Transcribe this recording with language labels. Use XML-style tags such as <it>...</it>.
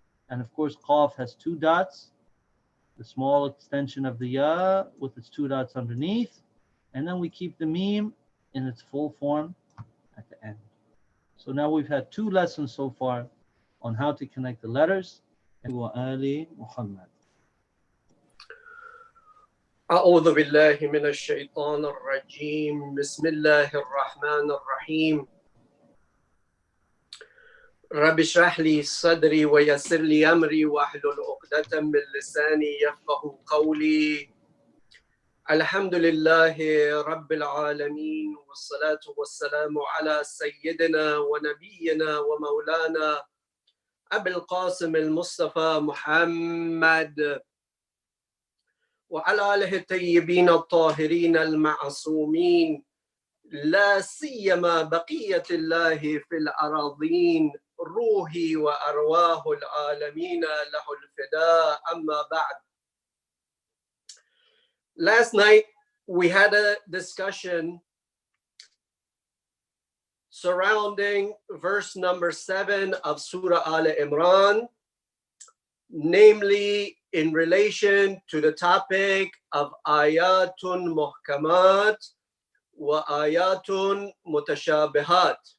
<en>And of course, qaf has two dots. The small extension of the ya with its two dots underneath. And then we keep the mim in its full form at the end. So now we've had two lessons so far on how to connect the letters.</en> <ar>Wa Ali Muhammad. أعوذ بالله من الشيطان الرجيم بسم الله الرحمن الرحيم رب اشرح لي صدري ويسر لي أمري واحلل عقدة من لساني يفقهوا قولي الحمد لله رب العالمين والصلاة والسلام على سيدنا ونبينا ومولانا أبي القاسم المصطفى محمد وعلى آله الطيبين الطاهرين المعصومين لا سيما بقية الله في الأراضين روحي وأرواح العالمين له الفداء أما بعد.</ar> <en>Last night we had a discussion surrounding verse number 7 of Surah Al-Imran, namely in relation to the topic of</en> <ar>ayatun muhkamat wa ayatun mutashabihat.</ar>